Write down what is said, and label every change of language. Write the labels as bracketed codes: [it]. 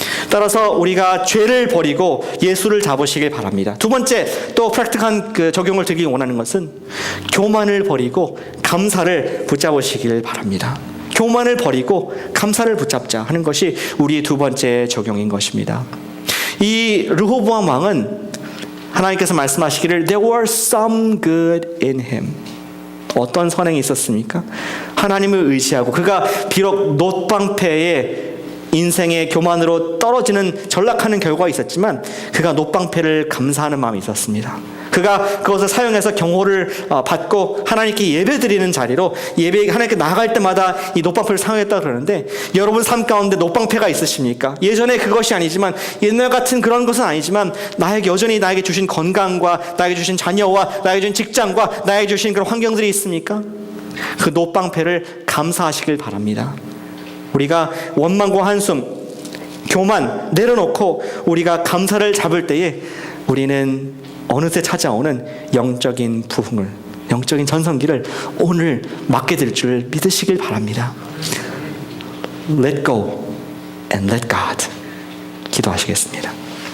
[ko] 따라서 우리가 죄를 버리고 예수를 잡으시길 바랍니다. 두 번째 또 프랙틱한 적용을 드리기 원하는 것은 교만을 버리고 감사를 붙잡으시길 바랍니다. 교만을 버리고 감사를 붙잡자 하는 것이 우리 두 번째 적용인 것입니다. 이 르호보암 왕은 하나님께서 말씀하시기를 [en] There was some good in him. [ko] 어떤 선행이 있었습니까? 하나님을 의지하고 그가 비록 놋방패의 인생의 교만으로 떨어지는 전락하는 결과가 있었지만 그가 놋방패를 감사하는 마음이 있었습니다. 그가 그것을 사용해서 경호를 받고 하나님께 예배드리는 자리로 하나님께 나아갈 때마다 이 놋방패를 사용했다 그러는데 여러분 삶 가운데 놋방패가 있으십니까? 예전에 그것이 아니지만 옛날 같은 그런 것은 아니지만 여전히 나에게 주신 건강과 나에게 주신 자녀와 나에게 주신 직장과 나에게 주신 그런 환경들이 있습니까? 그 놋방패를 감사하시길 바랍니다. 우리가 원망과 한숨, 교만 내려놓고 우리가 감사를 잡을 때에 우리는 어느새 찾아오는 영적인 부흥을, 영적인 전성기를 오늘 맞게 될 줄 믿으시길 바랍니다. [en] Let go and let God. [ko] 기도하시겠습니다.